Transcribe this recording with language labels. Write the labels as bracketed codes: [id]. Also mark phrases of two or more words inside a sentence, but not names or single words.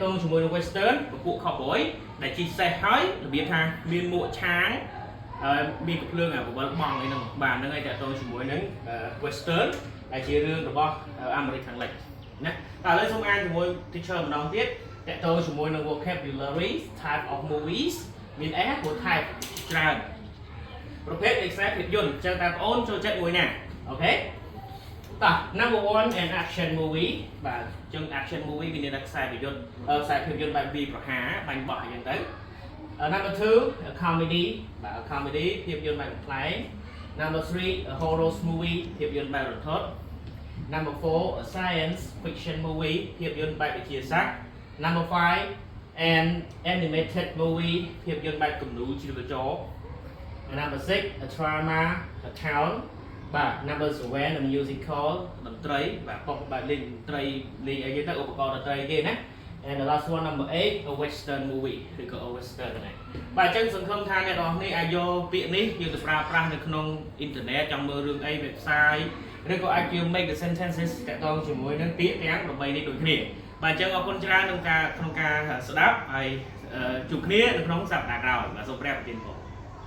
[km] ងជាមួយនឹង western ពពួក cowboy ដែលជិះសេះហើយរបៀបថាមានមួកឆាងមានកំភ្លើងបបិលបងអីហ្នឹងបាទហ្នឹងហើយតាក់ទងជាមួយនឹង western ដែលជារឿងរបស់អាមេរិកខាងលិចណាតែឥឡូវសូមអានជាមួយ teacher ម្ដងទៀតតាក់ទងជាមួយនឹង [en] vocabulary type of movies [km] មាន S ព្រោះ type ច្រើនប្រភេទនៃខ្សែភាពយន្តអញ្ចឹងតាមបងអូនចូលចិត្តមួយណាអូខេតោះ [en] number 1 an action movie [km] បាទអញ្ចឹង [en] action movie [km] មានន័យថាខ្សែភាពយន្តបែបវាយប្រហារបាញ់បោះអញ្ចឹងទៅ [en] number 2 a comedy [km] បាទ [en] a comedy [km] ភាពយន្តបែបប្លែក [en] number 3 a horror movie [km] ភាពយន្តបែបរន្ធត់ [en] number 4 a science fiction movie [km] ភាពយន្តបែបវិទ្យាសាស្ត្រ number [en] 5 an animated movie [km] ភាពយន្តបែបគំនូរជីវចល [en] number 6 a drama account [km] បាទ [en] number 7 a musical [km] ត ន្ត្រីបាទប៉ុស្តិ៍បែបលេងតន្ត្រីលេងអីទៅឧបករណ៍តន្ត្រីគេណា [en] and the last one number 8 a western movie [km] ឬក៏ [en] a western [km] ដែរបាទអញ្ចឹងសង្ឃឹមថាអ្នកនរគ្នាអាចយកពាក្យនេះយកទៅប្រើប្រាស់នៅក្នុងអ៊ីនធឺណិតចង់មើលរឿងអី website ឬក៏អាចយក [en] make the sentences [km] តាក់ទងជាមួយនឹងពាក្យទាំង8នេះដូចគ្នាបាទអញ្ចឹងអរគុណច្រើនក្នុងការស្ដាប់ហើយជួបគ្នានៅក្នុងសប្តាហ៍ក្រោយបាទសូមព្រះប្រទានពរ